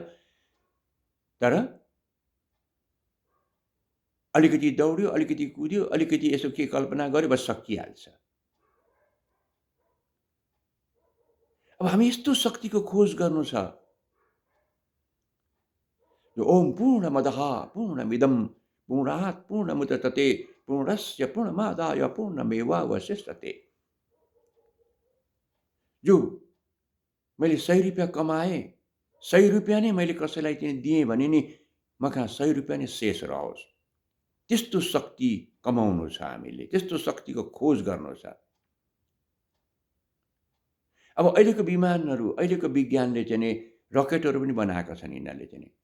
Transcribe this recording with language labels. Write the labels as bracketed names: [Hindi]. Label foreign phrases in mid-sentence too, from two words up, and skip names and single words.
[Nepali] तर अलिकति दौड्यो, अलिकति कुद्यो, अलिकति यसो के कल्पना गर्यो, बस सकिहाल्छ। अब हामी यस्तो शक्तिको खोज गर्नु छ। [Sanskrit] यो ओम पूर्णमदः पूर्णमिदं पूर्णात् पूर्णमुदच्यते पूर्णस्य पूर्णमादाय पूर्णमेवावशिष्यते। [Nepali] जो मैले 100 रुपियाँ कमाएँ, 100 रुपियाँ नै मैले कसैलाई चाहिँ दिएँ भने नि मकहाँ 100 रुपियाँ नै शेष रहोस्। त्यस्तो शक्ति कमाउनु छ हामीले, त्यस्तो शक्तिको खोज गर्नु छ। अब अहिलेको विमानहरू, अहिलेको विज्ञानले चाहिँ नि रकेटहरू पनि बनाएका छन् यिनीहरूले चाहिँ नि।